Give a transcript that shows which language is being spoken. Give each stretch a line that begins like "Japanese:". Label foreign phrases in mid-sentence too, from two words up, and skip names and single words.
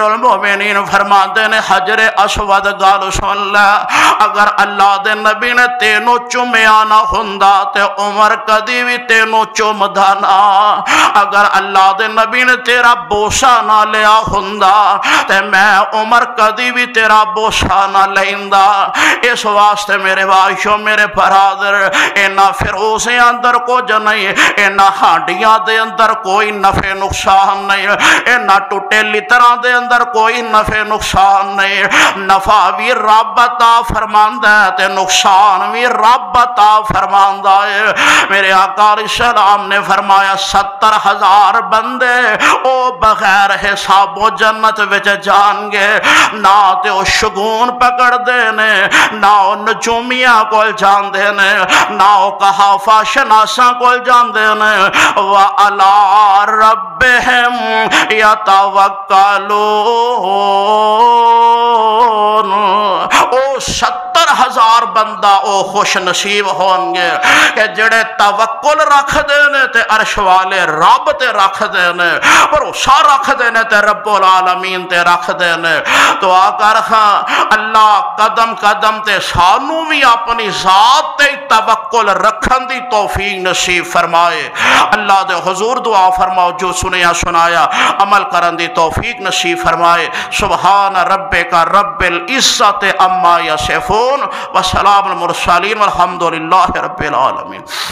Punjabi: المومنین فرماندے نے حجر اسود گال سن لے، اگر اللہ دے نبی نے تینوں چومیا نہ ہوندا تے عمر کدی بھی تینوں چومدا نہ، اگر اللہ دے نبی نے تیرا بوسا نہ لیا ہوندا تے میں عمر کدی بھی تیرا بوسا نہ لیندا۔ اس واسطے میرے بھائیو میرے برادر اینا فیروزے اندر کچھ نہیں، اینا ہانڈیاں دے اندر کوئی نفع نقصان نہیں، اینا ٹوٹے لتراں دے اندر کوئی نفع نقصان نہیں، نفع بھی رب عطا فرماندا ہے تے نقصان بھی رب عطا فرماندا ہے۔ میرے آقا
Arabic: علیہ السلام
Punjabi: نے فرمایا 70,000 بندے او بغیر حساب و جنت وچ جان گے، نہ تے او شگون پکڑ دینے، نہ او نجومیاں کول جان دینے، نہ او کہافہ شناساں کول جان دینے،
Arabic: وَعَلَىٰ رَبِّهِمْ يَتَوَكَّلُونَ۔
Punjabi: او 70,000 بندہ او خوش نصیب ہون گے کہ جڑے توکل رکھ دینے تے عرش والے رب تے رکھ دینے، بھروسہ رکھ دینے تے
Arabic: رب العالمین
Punjabi: تے رکھ دینے۔ تو آکر خاں اللہ قدم قدم تے سانو بھی اپنی ذات تے توکل رکھن دی توفیق نصیب فرمائے۔ اللہ دے حضور دعا فرماؤ جو سنیا سنایا عمل کرن دی توفیق نصیب فرمائے۔
Arabic: سبحان ربک رب العزت عما یصفون وسلام المرسلین والحمدللہ رب العالمین۔